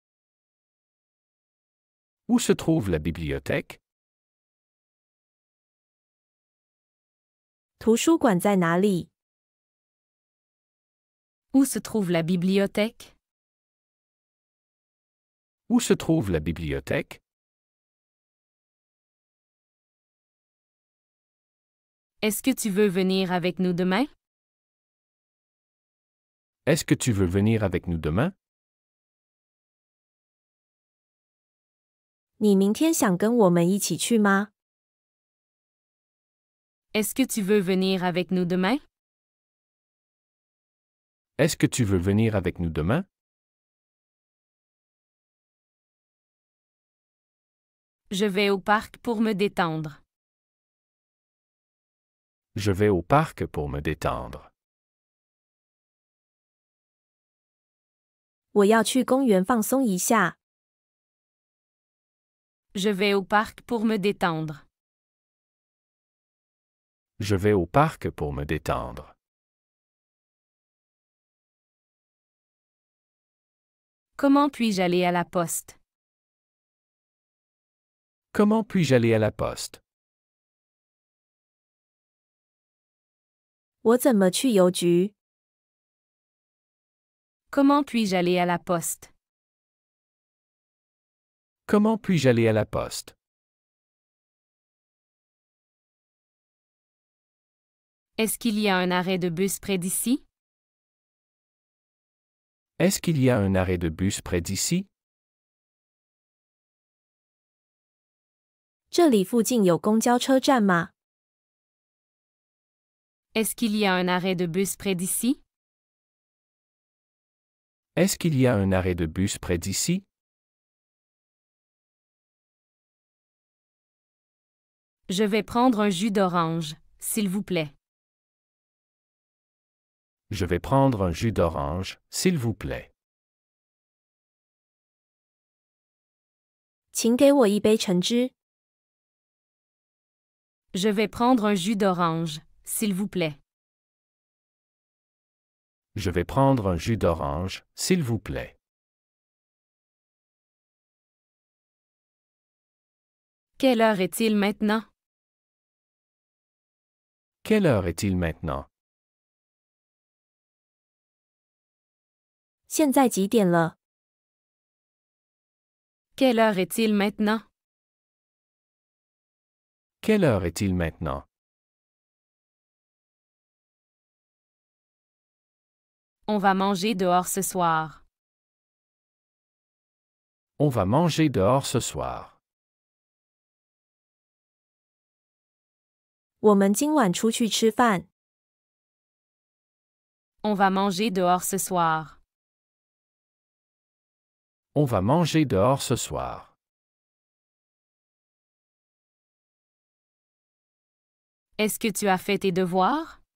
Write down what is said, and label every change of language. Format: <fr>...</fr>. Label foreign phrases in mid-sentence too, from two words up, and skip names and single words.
<fr>Où se trouve la bibliothèque?</fr> <zh>图书馆在哪里？</zh> <fr>Où se trouve la bibliothèque? Où se trouve la bibliothèque? Est-ce que tu veux venir avec nous demain? Est-ce que tu veux venir avec nous demain?</fr> <zh>你明天想跟我们一起去吗？</zh> <fr>Est-ce que tu veux venir avec nous demain? Est-ce que tu veux venir avec nous demain? Je vais au parc pour me détendre. Je vais au parc pour me détendre.</fr> <zh>我要去公园放松一下。</zh> <fr>Je vais au parc pour me détendre. Je vais au parc pour me détendre. Comment puis-je aller à la poste? Comment puis-je aller à la poste?</fr> <zh>我怎么去邮局？</zh> <fr>Comment puis-je aller à la poste? Comment puis-je aller à la poste? Est-ce qu'il y a un arrêt de bus près d'ici? Est-ce qu'il y a un arrêt de bus près d'ici?</fr> <zh>这里附近有公交车站吗？</zh> <fr>Est-ce qu'il y a un arrêt de bus près d'ici? Est-ce qu'il y a un arrêt de bus près d'ici? Je vais prendre un jus d'orange, s'il vous plaît. Je vais prendre un jus d'orange, s'il vous plaît.</fr> <zh>请给我一杯橙汁。</zh> <fr>Je vais prendre un jus d'orange, s'il vous plaît. Je vais prendre un jus d'orange, s'il vous plaît. Quelle heure est-il maintenant? Quelle heure est-il maintenant?</fr> <zh>现在几点了？</zh> <fr>Quelle heure est-il maintenant? Quelle heure est-il maintenant? On va manger dehors ce soir. On va manger dehors ce soir.</fr> <zh>我们今晚出去吃饭。</zh> <fr>On va manger dehors ce soir. On va manger dehors ce soir. Est-ce que tu as fait tes devoirs?</fr>